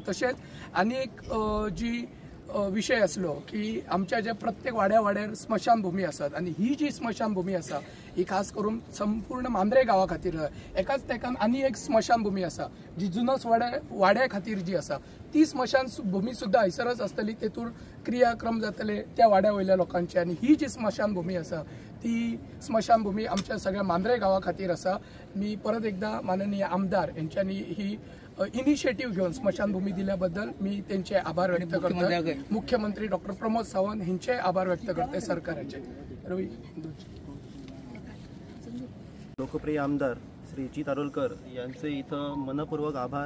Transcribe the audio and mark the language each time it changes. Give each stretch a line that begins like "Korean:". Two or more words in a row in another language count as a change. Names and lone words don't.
Konkani: तशेंच आनी एक जी विषय असलो की आमच्या जे प्रत्येक वाड्यार स्मशानभूमी आसात आणि ही जी स्मशानभूमी आसा ही खास करून संपूर्ण मांद्रे गावा खातीर एकाच तेकान आनी एक स्मशानभूमी आसा जी जुनस वाड्या खातीर जी आसा ती स्मशानभूमी सुद्धा हयसरच आसतली, तेतून क्रियाक्रम जातले त्या वाड्या वयल्या लोकांचे आणि ही जी स्मशानभूमी आसा ती स्मशानभूमी आमच्या सगळ्या मांद्रे गावा खातीर आसा।
Marathi: मी परत एकदा माननीय आमदार यांच्यानी ही इनिशिएटिव्ह घेऊन स्मशानभूमी दिल्याबद्दल मी त्यांचे आभार व्यक्त करतो। मुख्यमंत्री डॉक्टर प्रमोद सावंत यांचे आभार व्यक्त करते सरकारचे। रवी लोकप्रिय आमदार श्री जित आरोलकर यांचे इथं मनपूर्वक आभार।